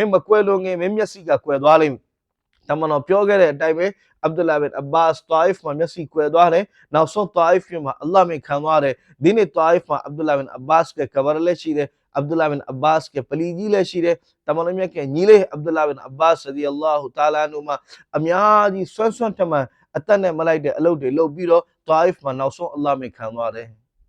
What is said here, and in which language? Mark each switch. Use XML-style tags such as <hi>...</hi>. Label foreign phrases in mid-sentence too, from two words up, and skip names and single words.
<my>င်းမကွယ်လွန်ခင်မင်းမျက်စိကကွယ်သွားလိမ့်မယ်တမန်တော်ပြောခဲ့တဲ့အတိုင်းပဲ Abdullah bin Abbas Taif မှာမျက်စိကွယ်သွားတယ်နောက်ဆုံး Taif မှာအလ္လာဟ်မိခံသွားတယ်ဒီနေ့ Taif မှာ Abdullah bin Abbas ကကဘာလည်းရှိတယ် Abdullah bin Abbas ကပလီကြီးလည်းရှိတယ်တမန်တော်မြတ်ကညီလေး Abdullah bin Abbas</my> <ar>رضي الله تعالى عنه</ar> <my>မှာအများကြီးဆွမ်းထမှန်အသက်နဲ့မလိုက်တဲ့အလုပ်တွေလုပ်ပြီးတော့ Taif မှာနောက်ဆုံးအလ္လာဟ်မိခံသွားတယ်</my>